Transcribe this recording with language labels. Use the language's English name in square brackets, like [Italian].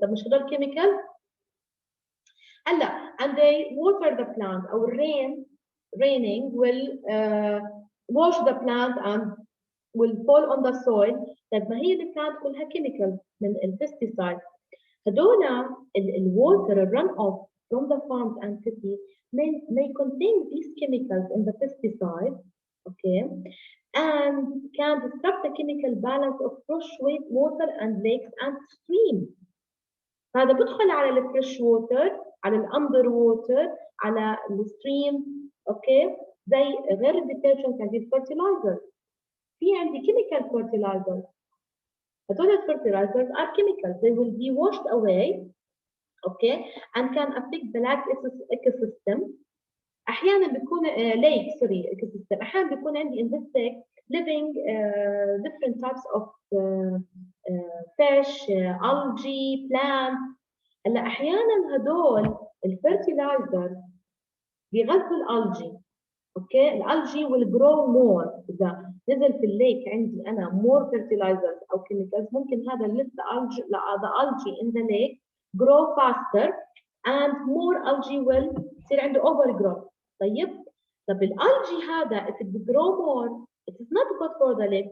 [Arabic] طب مش هذول [English] chemical؟ هلا and they water the plant or raining will wash the plant and will fall on the soil. [Arabic] طيب ما هي البلانت كلها chemical من البستيسايد. [English] هدول الwater run off from the farms and cities may contain these chemicals in the pesticide, okay, and can disrupt the chemical balance of fresh water and lakes and streams. [Arabic] هذا بدخل على الفريش ووتر، على الاندر ووتر، على الستريم، اوكي؟ زي غير الديترجنت عندي الفيرتلايزر. في عندي [English] chemical fertilizers. [Arabic] هدول الفيرتلايزرز [English] are chemicals. They will be washed away, okay, and can affect the lake ecosystem. احيانا بيكون lake sorry ecosystem. [Arabic] احيانا بيكون عندي [English] in this lake living different types of fish, algae, plants. [Arabic] هلا احيانا هدول الفيرتلايزرز بيغذوا الالجي. [English] Okay الالجي will grow more. [Arabic] اذا نزل في الليك عندي انا [English] more fertilizers او chemicals ممكن هذا let the algae in the lake grow faster and more algae will يصير عنده overgrowth. [Arabic] طب الالجي هذا [English] if it grow more it is not good for the lake.